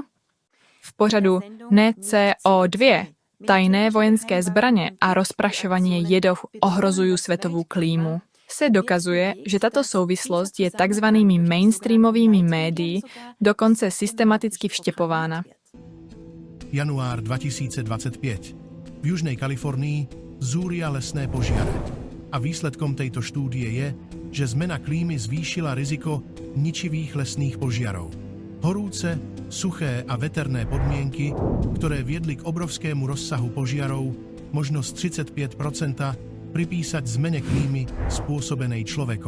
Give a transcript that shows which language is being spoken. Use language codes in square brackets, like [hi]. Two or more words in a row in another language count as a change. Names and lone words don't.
[cs] V pořadu Ne CO2, tajné vojenské zbraně a rozprašování jedov ohrozují světovou klímu se dokazuje, že tato souvislost je takzvanými mainstreamovými médii dokonce systematicky vštěpována. [sk] Január 2025. V Južnej Kalifornii zúria lesné požiare. A výsledkom tejto štúdie je, že zmena klímy zvýšila riziko ničivých lesných požiarov. Horúce, suché a veterné podmienky, ktoré viedli k obrovskému rozsahu požiarov, možno z 35%, pripísať zmene klímy spôsobenej človekom.